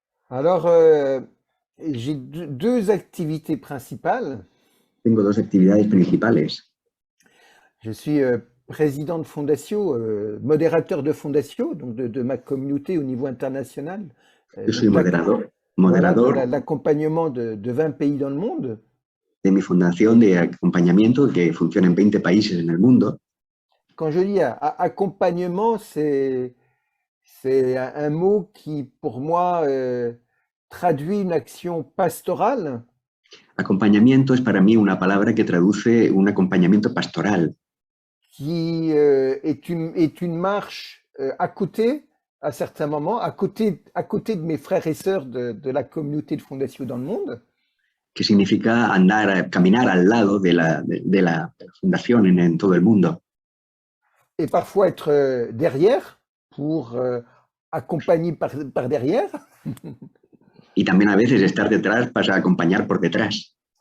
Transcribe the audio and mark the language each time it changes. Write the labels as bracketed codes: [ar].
[fr] Alors, j'ai deux activités principales. [es] Tengo dos actividades principales. [fr] Je suis président de Fondatio, modérateur de Fondatio, donc de ma communauté au niveau international. [es] Yo soy moderador [fr] Voilà, l'accompagnement de 20 pays dans le monde. [es] de mi fundación de acompañamiento que funciona en 20 países en el mundo. [fr] Quand je dis accompagnement, c'est un mot qui, pour moi, traduit une action pastorale. [es] Acompañamiento es para mí una palabra que traduce un acompañamiento pastoral, [fr] Qui est une marche à côté, à certains moments, à côté de mes frères et sœurs de la communauté de Fondatio dans le monde. [es] que significa caminar al lado de la fundación en todo el mundo. [fr] Et parfois être derrière pour accompagner par derrière. [es] Y también a veces estar detrás para acompañar por detrás.